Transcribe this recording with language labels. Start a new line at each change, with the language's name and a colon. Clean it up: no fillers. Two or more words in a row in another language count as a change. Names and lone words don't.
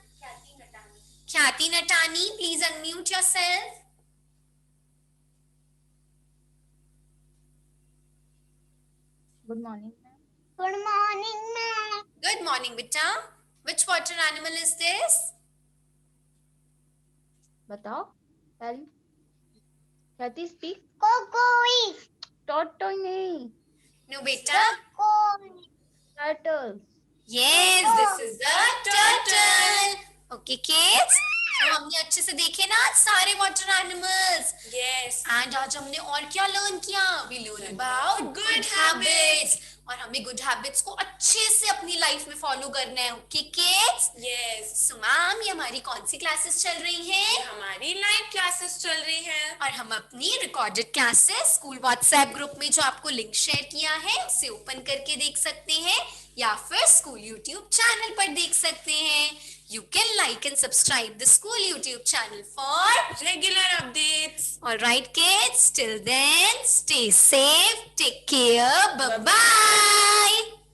English: Khyati Natani, please unmute yourself. Good morning, ma'am. Good morning, ma'am. Good morning, beta. Which water animal is this?
Hindi: बताओ.
English: Tell. Khyati speak. Kokoi.
Hindi: Toto नहीं.
English: No, beta. Turtle. Yes, this is a turtle. Okay, kids.
Hindi: तो हमने अच्छे से देखे ना आज सारे
English: water animals. Yes.
Hindi: एंड आज हमने और क्या लर्न किया?
English: we learn about good habits.
Hindi: और हमें
English: good habits
Hindi: को अच्छे से अपनी लाइफ में फॉलो करना है.
English: okay kids. Yes. so ma'am,
Hindi: ये हमारी कौन सी क्लासेस चल रही हैं? हमारी
English: live classes
Hindi: चल रही हैं. और हम अपनी
English: recorded classes school WhatsApp group
Hindi: में जो आपको
English: link share
Hindi: किया है उसे ओपन करके देख सकते हैं या फिर
English: school YouTube channel
Hindi: पर देख सकते हैं.
English: You can like and subscribe the school YouTube channel for Regular updates. Alright kids, till then, stay safe, take care, bye-bye.